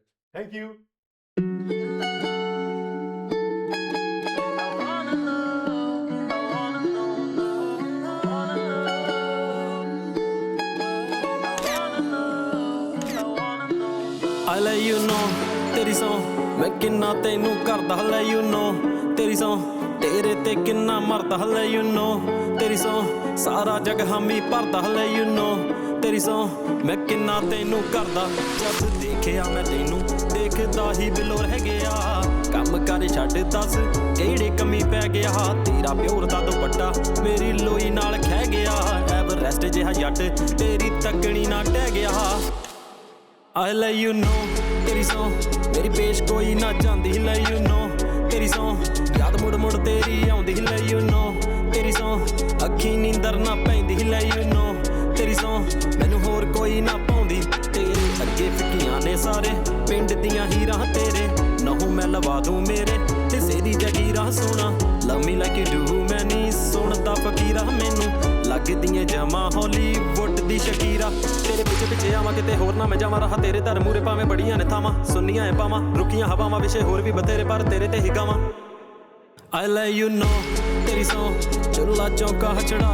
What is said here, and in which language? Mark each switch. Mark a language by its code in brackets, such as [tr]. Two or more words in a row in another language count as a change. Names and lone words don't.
[en] Thank you. I let you know [pa] ਤੇਰੀ ਸੌਂ ਮੈਂ ਕਿੰਨਾ ਤੈਨੂੰ ਕਰਦਾ ਲੈ [en] you know [pa] ਤੇਰੀ ਸੌਂ ਤੇਰੇ ਤੇ ਕਿੰਨਾ ਮਰਦਾ ਲੈ [en] you know [pa] ਤੇਰੀ ਸੌਂ ਸਾਰਾ ਜਗ ਹਾਮੀ ਭਰਦਾ ਲੈ [en] you know [pa] ਤੇਰੀ ਸੌਂ ਮੈਂ ਕਿੰਨਾ ਤੈਨੂੰ ਕਰਦਾ ਜਦ ਦੇਖਿਆ ਮੈਂ ਤੈਨੂੰ ਦੇਖਦਾ ਹੀ ਬਿਲੋ ਰਹਿ ਗਿਆ ਕੰਮ ਕਰ ਛੱਡ ਦੱਸ ਕਿਹੜੇ ਕਮੀ ਪੈ ਗਿਆ ਤੇਰਾ ਪਿਓਰ ਦਾ ਦੁਪੱਟਾ ਮੇਰੀ ਲੋਈ ਨਾਲ ਖਹਿ ਗਿਆ ਐਵਰੈਸਟ ਜਿਹਾ ਜੱਟ ਤੇਰੀ ਤੱਕਣੀ ਨਾ ਟਹਿ ਗਿਆ [en] I let you know [pa] ਤੇਰੀ ਸੌਂ ਮੇਰੀ ਪੇਸ਼ ਕੋਈ ਨਾ ਜਾਂਦੀ ਲੈ [en] you know [pa] ਤੇਰੀ ਸੌਂ ਯਾਦ ਮੁੜ ਮੁੜ ਤੇਰੀ ਆਉਂਦੀ ਲੈ [en] you know [pa] ਤੇਰੀ ਸੌਂ ਅੱਖੀ ਨੀਂਦਰ ਨਾ ਪੈਂਦੀ ਲੈ [en] you know [pa] ਤੇਰੀ ਸੌਂ ਮੈਨੂੰ ਹੋਰ ਕੋਈ ਨਾ ਪਾਉਂਦੀ ਤੇਰੇ ਅੱਗੇ ਫਿੱਕੀਆਂ ਨੇ ਸਾਰੇ ਪਿੰਡ ਦੀਆਂ ਹੀਰਾਂ ਤੇਰੇ ਨਹੁੰ ਮੈਂ ਲਵਾ ਦੂੰ ਮੇਰੇ ਹਿੱਸੇ ਦੀ ਜਗੀਰਾ ਸੋਣਾ [en] love me like you do [pa] ਮੈਂ ਨਹੀਂ ਸੁਣਦਾ ਫਕੀਰਾ ਮੈਨੂੰ ਲੱਗਦੀਆਂ ਜਮਾ ਹਾਲੀਵੁੱਡ ਦੀ ਸ਼ਕੀਰਾ ਤੇਰੇ ਪਿੱਛੇ ਪਿੱਛੇ ਆਵਾਂ ਕਿਤੇ ਹੋਰ ਨਾ ਮੈਂ ਜਾਵਾਂ ਰਹਾ ਤੇਰੇ ਦਰ ਮੂਰੇ ਭਾਵੇਂ ਬੜੀਆਂ ਨੇ ਥਾਵਾਂ ਸੁੰਨੀਆਂ ਐ ਪਾਵਾਂ ਰੁਕੀਆਂ ਹਵਾਵਾਂ ਵਿਸ਼ੇ ਹੋਰ ਵੀ ਬਥੇਰੇ ਪਰ ਤੇਰੇ ਤੇ ਹੀ ਗਾਵਾਂ [en] I let you know [pa] ਤੇਰੀ ਸੌਂ ਚੁੱਲਾ ਚੌਂਕਾ ਚੜਾ